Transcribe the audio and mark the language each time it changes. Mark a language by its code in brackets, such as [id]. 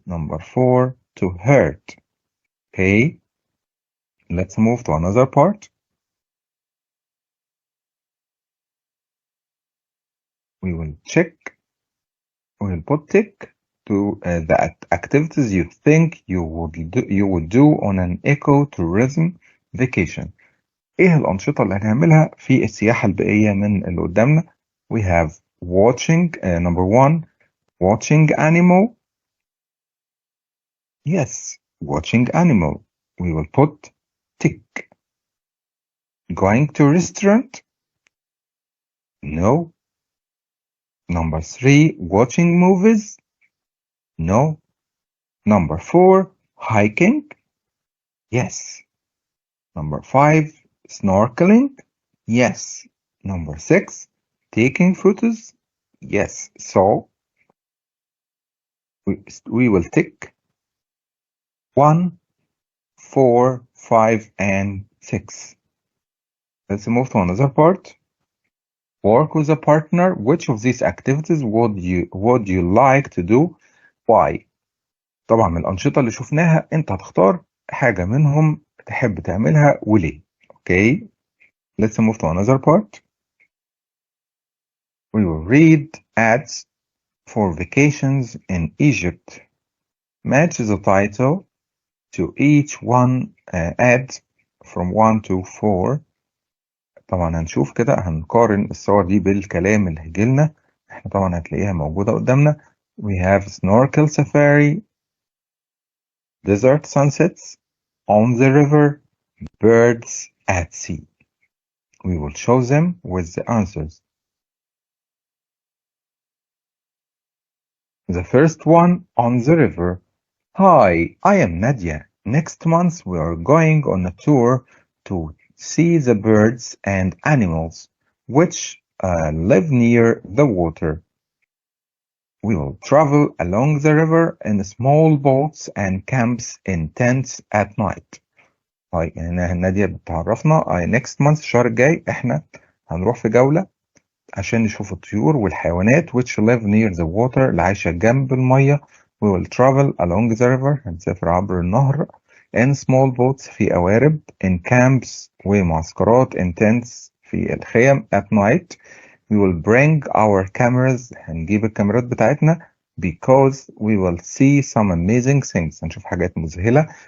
[en] Number 4, to hurt. Okay, let's move to another part. We will check, we will put tick to the activities you think you would do on an ecotourism vacation. [ar] ايه الأنشطة اللي هنعملها في السياحة البيئية من اللي قدامنا؟ [en] We have watching, number 1, watching animal. Yes, watching animal. We will put tick. Going to restaurant? No. Number 3, watching movies? No. Number 4, hiking? Yes. Number 5, snorkeling. Yes. Number 6, taking photos. Yes. So we will tick 1, 4, 5, and 6. Let's move to another part. Work with a partner. Which of these activities would you like to do? Why? [ar] طبعا من الأنشطة اللي شفناها أنت هتختار حاجة منهم تحب تعملها وليه. [en] Okay. Let's move to another part. We will read ads for vacations in Egypt. Match the title to each one ad from 1 to 4. [ar] طبعا هنشوف كده هنقارن الصور دي بالكلام اللي هيجيلنا. احنا طبعا هتلاقيها موجودة قدامنا. [en] We have snorkel safari, desert sunsets, on the river, birds at sea. We will show them with the answers. The first one, on the river. Hi, I am Nadia. Next month we are going on a tour to see the birds and animals which live near the water. We will travel along the river in small boats and camps in tents at night. [ar] هاي يعني نادية بتعرفنا [en] next month [ar] الشهر الجاي احنا هنروح في جولة عشان نشوف الطيور والحيوانات [en] which live near the water [ar] اللي عايشة جنب المية. [en] We will travel along the river [ar] هنسافر عبر النهر [en] in small boats [ar] في قوارب [en] in camps [ar] ومعسكرات [en] in tents [ar] في الخيم [en] at night. We will bring our cameras [ar] هنجيب الكاميرات بتاعتنا [en] because we will see some amazing things [ar] هنشوف حاجات مذهلة.